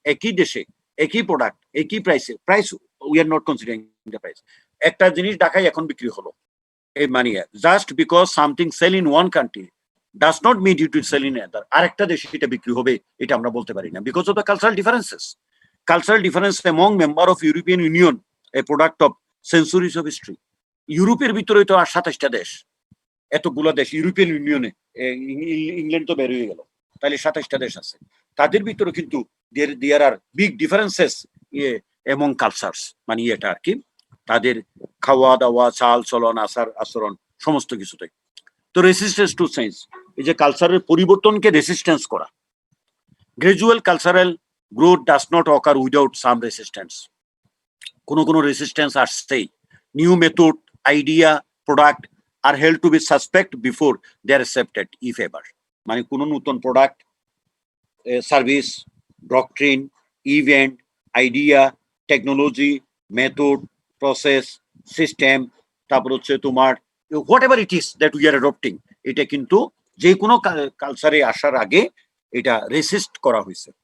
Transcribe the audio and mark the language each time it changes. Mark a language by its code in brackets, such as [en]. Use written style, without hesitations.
[bn] একই দেশে একই প্রোডাক্ট একই প্রাইসে, [en] price we are not considering the price, [bn] একটা জিনিস ঢাকায় এখন বিক্রি হলো, এই মানে [en] just because something sell in one country does not meet it will sell in another, [bn] আরেকটা দেশে এটা বিক্রি হবে এটা আমরা বলতে পারি না, [en] Because of the cultural differences. Cultural difference among member of European Union, a product of centuries of history. [bn] ইউরোপের ভিতরে তো আর 27টা দেশ, এতগুলো দেশ ইউরোপিয়ান ইউনিয়নে, ইংল্যান্ড তো বের হয়ে গেল, তাহলে 27টা দেশ আছে, তাদের ভিতরে কিন্তু [en] there are big differences among cultures, [bn] মানে এটা আর কি তাদের খাওয়া দাওয়া, চাল চলন, আচার আচরণ সমস্ত কিছুতে। তো [en] resistance to change, [bn] এই যে কালচারের পরিবর্তনকে রেসিস্টেন্স করা। [en] Gradual cultural growth does not occur without some resistance. [bn] কোনো resistance আসছেই। [en] New method, idea, product are held to be suspect before they are accepted, if ever. [bn] মানে কোনো নতুন product, service, doctrine, event, idea, technology, method, process, system, তারপর হচ্ছে তোমার [en] whatever it is that we are adopting, [bn] এটা কিন্তু যে কোনো কালচারে আসার আগে এটা রেসিস্ট করা হয়েছে।